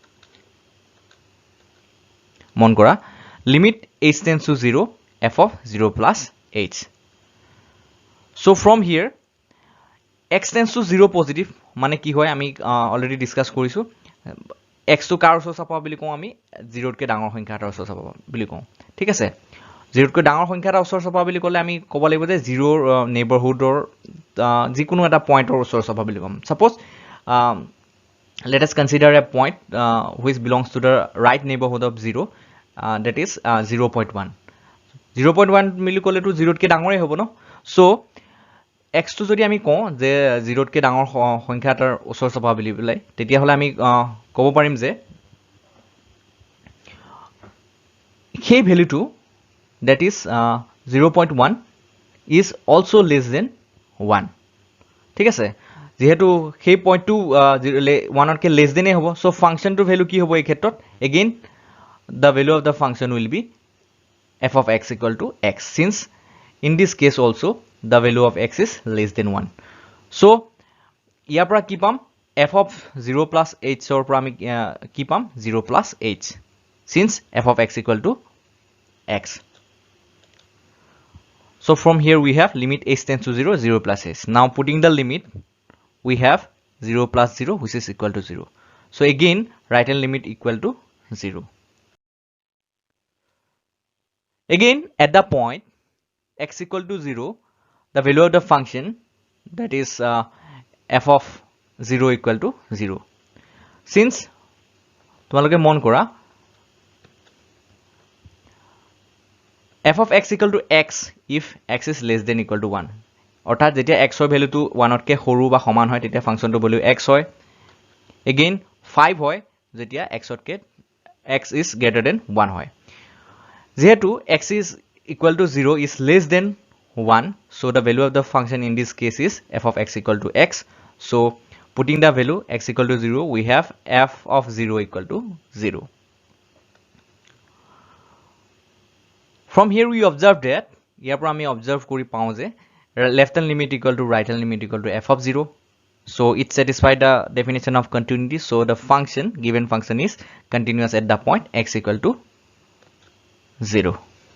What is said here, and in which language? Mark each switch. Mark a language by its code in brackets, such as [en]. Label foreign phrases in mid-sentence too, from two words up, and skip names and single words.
[as] মন কৰা [en] limit h tends to 0 f of 0 plus h so from here x tends to 0 positive [as] মানে কি হয় আমি [en] already discuss কৰিছো x to [as] কাৰ ওচৰ চাপা বুলি কওঁ আমি 0 কে ডাঙৰ সংখ্যা এটাৰ ওচৰ চাপা বুলি কওঁ ঠিক আছে 0 কে ডাঙৰ সংখ্যা এটাৰ ওচৰ চাপা বুলি ক'লে আমি ক'ব লাগিব যে 0 নেইবাৰহুডৰ যিকোনো এটা পইণ্টৰ ওচৰ চাপা বুলি কম [en] suppose let us consider a point which belongs to the right neighborhood of 0 that is 0.1 0.1 [as] মিলি ক'লে তো 0 কে ডাঙৰেই হ'ব ন [en] so x to [as] যদি আমি কওঁ যে 0 কে ডাঙৰ সংখ্যা এটাৰ ওচৰ চাপা বুলি বলাই তেতিয়া হলে আমি ক'ব পাৰিম যে সেই ভ্যালুটো [en] that is 0.1 is also less than 1 [as] ঠিক আছে যেহেতু সেই পইণ্টটো 1 কে [en] less than হ'ব so function to value [as] কি হ'ব এই ক্ষেত্ৰত [en] again the value of the function will be f of x equal to x since in this case also the value of x is less than 1 so [as] ইয়াৰ পৰা কি পাম [en] f of 0 plus h or [as] পৰা আমি কি পাম [en] 0 plus h since f of x equal to x so from here we have limit h tends to 0 0 plus h now putting the limit we have 0 plus 0 which is equal to 0 so again right hand limit equal to 0 again at the point x equal to 0 the value of the function that is f of 0 equal to 0 since [as] তোমালোকে মন কৰা [en] f of x equal to x if x is less than equal to 1 [as] অৰ্থাৎ যেতিয়া x ৰ ভ্যালুটো 1 তকৈ সৰু বা সমান হয় তেতিয়া ফাংচনটো ভ্যালু x হয় [en] again [as] 5 হয় যেতিয়া [en] x is greater than 1 [as] হয় যেহেতু [en] x is equal to 0 is less than 1 so the value of the function in this case is f of x equal to x so putting the value x equal to 0 we have f of 0 equal to 0 from here we observe that [as] ইয়াৰ পৰা আমি [en] observe [as] কৰি পাওঁ যে [en] left hand limit equal to right hand limit equal to f of 0 so it satisfies the definition of continuity so the given function is continuous at the point x equal to 0